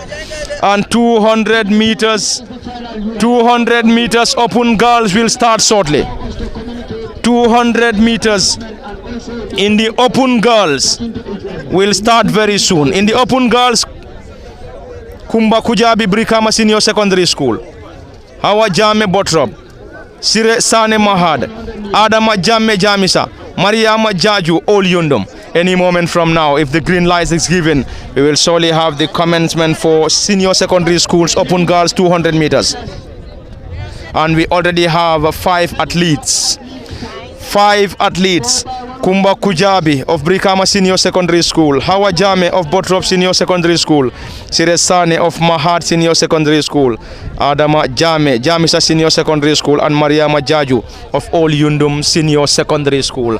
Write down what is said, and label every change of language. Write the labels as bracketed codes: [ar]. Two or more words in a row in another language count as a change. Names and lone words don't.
[en] And 200 meters Open Girls will start shortly. 200 meters in the Open Girls will start very soon. In the Open Girls, Kumba Kujabi Brikama Senior Secondary School, Hawa Jame Bottrop, Sire Sane Mahad, Adama Jame Jamisa, Mariama Jaju Ol Yundum. Any moment from now, if the green light is given, we will surely have the commencement for senior secondary schools Open Girls 200 meters. And we already have 5 athletes. 5 athletes. Kumba Kujabi of Brikama Senior Secondary School, Hawa Jame of Bottrop Senior Secondary School, Siresane of Mahad Senior Secondary School, Adama Jame, Jamisa Senior Secondary School, and Mariama Jaju of Ol Yundum Senior Secondary School.